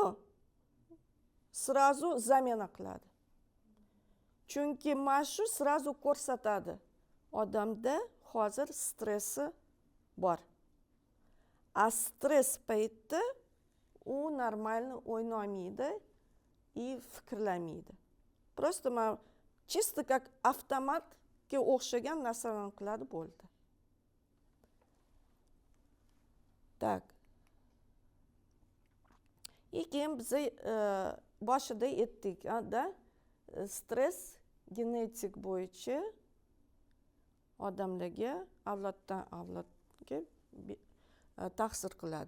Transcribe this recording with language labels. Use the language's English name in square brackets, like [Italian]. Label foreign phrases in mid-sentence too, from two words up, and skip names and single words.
[Uzbek] Sразу zamena qiladi. Chunki mana shu sразу ko'rsatadi. Odamda hozir stressi bor. Stress paytida u normalni o'ynayolmaydi и fikrlamaydi. [Russian] Просто чисто как [Uzbek] avtomatga o'xshagan narsalarni qiladi bo'ldi. [Russian] Так. [Uzbek] Keyin biz boshida aytdik, da, stress genetik bo'yicha odamlarga avloddan avlodga ta'sir qiladi.